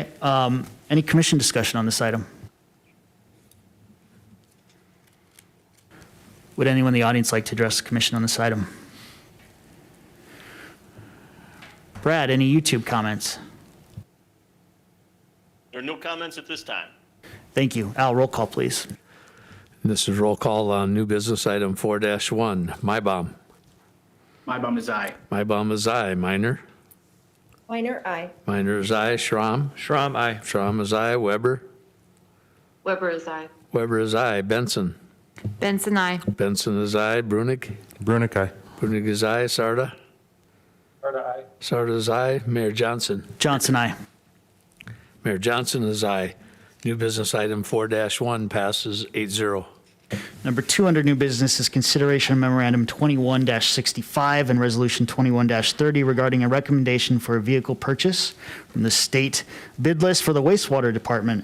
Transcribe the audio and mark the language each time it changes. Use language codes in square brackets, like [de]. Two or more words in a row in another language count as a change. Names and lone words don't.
[en] Any commission discussion on this item? Would anyone in the audience like to address the commission on this item? Brad, any YouTube comments? There are no comments at this time. Thank you. Al, roll call, please. This is roll call on new business item 4-1. Mybom. Mybom is aye. Mybom is aye. Minor. Minor, aye. Minor is aye. Schramm. Schramm, aye. Schramm is aye. Weber. Weber is aye. Weber is aye. Benson. Benson, I. Benson is aye. Brunig. Brunick, aye. Brunig is aye. Sarda. Sarda, aye. Sarda is aye. Mayor Johnson. Johnson, aye. Mayor Johnson is aye. New business item 4-1 passes 8-0. Number 2 under new business is consideration of memorandum 21-65 and resolution 21-30 regarding a recommendation for a vehicle purchase from the state bid list for the wastewater department.